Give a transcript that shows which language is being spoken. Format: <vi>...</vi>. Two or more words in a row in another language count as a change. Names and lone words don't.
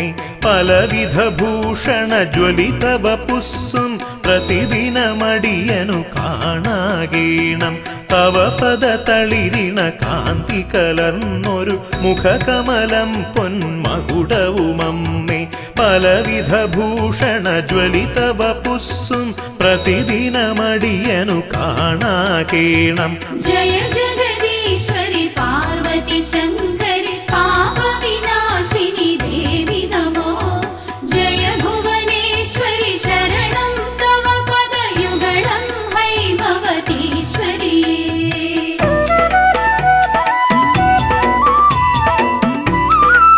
<ml>പലവിധ ഭൂഷണ ജ്വലിതവ പുസ്സും പ്രതിദിനമടിയനു കാണാകേണം തവ പദതളിരിണ കാന്തി കലർന്നൊരു മുഖകമലം പൊന്മകുടവുമമ്മേ പലവിധ ഭൂഷണ ജ്വലിതവ പുസ്സും പ്രതിദിനമടിയനു കാണാകേണം</ml> <sa>जय जगदीश्वरि पार्वती शङ्करि पापविनाशिनि देवि नमो जय भुवनेश्वरि शरणं तव पदयुगलं हैमवतीश्वरिये</sa>